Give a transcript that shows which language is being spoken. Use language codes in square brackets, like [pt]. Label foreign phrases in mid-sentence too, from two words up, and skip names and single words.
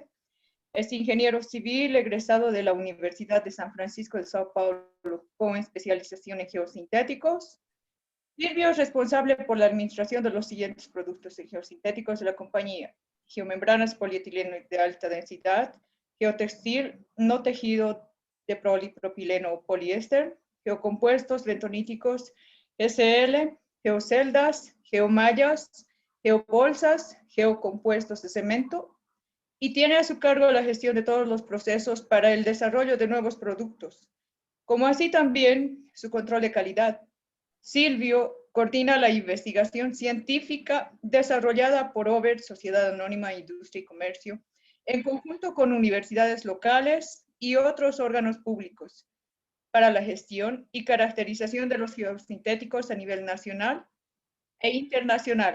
[es] Es ingeniero civil egresado de la Universidad de San Francisco de Sao Paulo con especialización en geosintéticos. Silvio es responsable por la administración de los siguientes productos geosintéticos de la compañía: geomembranas polietileno de alta densidad, geotextil no tejido de polipropileno o poliéster, geocompuestos bentoníticos SL, geoceldas, geomallas, geobolsas, geocompuestos de cemento, y tiene a su cargo la gestión de todos los procesos para el desarrollo de nuevos productos, como así también su control de calidad. Silvio coordina la investigación científica desarrollada por Ober, Sociedad Anónima Industria y Comercio, en conjunto con universidades locales y otros órganos públicos, para la gestión y caracterización de los geosintéticos a nivel nacional e internacional.